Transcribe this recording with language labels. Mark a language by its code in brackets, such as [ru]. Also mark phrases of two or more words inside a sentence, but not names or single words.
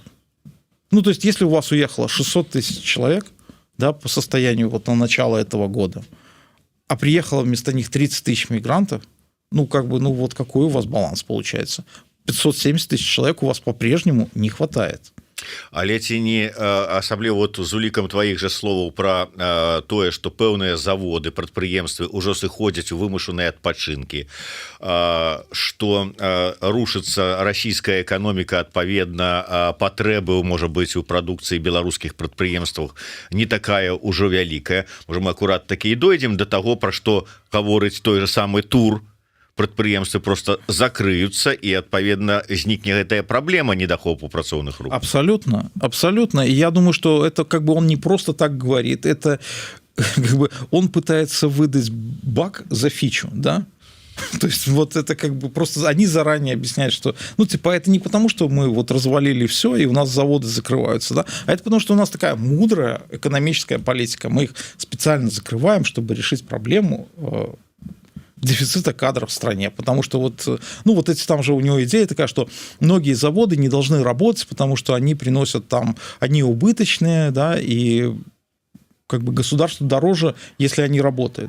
[ru] То есть, если у вас уехало 600 тысяч человек, да, по состоянию вот на начало этого года, а приехало вместо них 30 тысяч мигрантов, вот какой у вас баланс получается? 570 тысяч человек у вас по-прежнему не хватает. [be] Але ці не асабліва вот з улікам тваіх жа словаў пра тое, што пэўныя заводы, прадпрыемствы ўжо сыходзяць у вымушаныя адпачынкі, што рушыцца расійская эканоміка, адпаведна патрэбы, можа быць, у прадукцыі беларускіх прадпрыемствах не такая ўжо вялікая. Можа, мы акурат такі і дойдзем да таго, пра што гаворыць той же самы Тур, прадпрыемствы просто закрыюцца, і адпаведна знікне гэтая праблема недахопу працоўных рук. [ru] Абсолютно. И я думаю, что это как бы он не просто так говорит, это как бы он пытается выдать баг за фичу, да? То есть вот это как бы просто они заранее объясняют, что это не потому, что мы вот развалили все и у нас заводы закрываются, да, а это потому, что у нас такая мудрая экономическая политика, мы их специально закрываем, чтобы решить проблему дефицита кадров в стране, потому что вот эти там же у него идея такая, что многие заводы не должны работать, потому что они приносят там, они убыточные, да, и как бы государству дороже, если они работают.